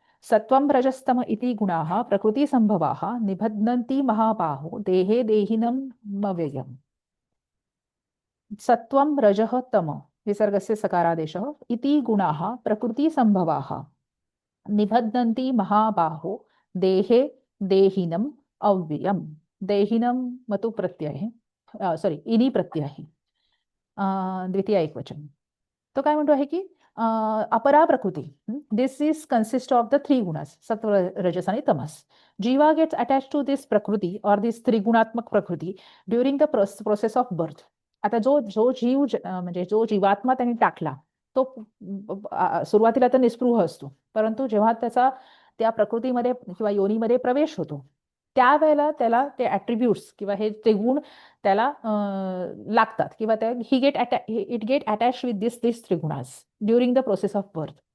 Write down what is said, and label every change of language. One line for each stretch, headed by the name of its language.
Sanskrit: सत्वं रजस्तम इति गुणाः प्रकृती संभवाः निबध्नन्ति महाबाहो देहे देहिनम व्ययम्. सत्वं रजः तम विसर्गस्य सकारादेशः इति गुणाः प्रकृतिसम्भवाः निबध्नन्ति महाबाहो देहे देहिनम अव्ययम.
Marathi: देहिनम मतु प्रत्यय सॉरी इनी प्रत्यय आहे. द्वितीय एकवचन. तो काय म्हणतो आहे की अपरा प्रकृती,
English: this is consist of the three गुणास
Marathi: सत्व रजस आणि तमस.
English: जीवा gets attach to this प्रकृती or this त्रिगुणात्मक प्रकृती during the process of birth.
Marathi: आता जो जो जीव म्हणजे जो जीवात्मा त्यांनी टाकला तो सुरुवातीला तर निस्पृह असतो, परंतु जेव्हा त्याचा त्या प्रकृतीमध्ये किंवा योनीमध्ये प्रवेश होतो त्यावेळेला त्याला ते ॲट्रिब्यूट्स किंवा हे त्रिगुण त्याला लागतात किंवा
English: It get attach with this त्रिगुणास during the process of birth.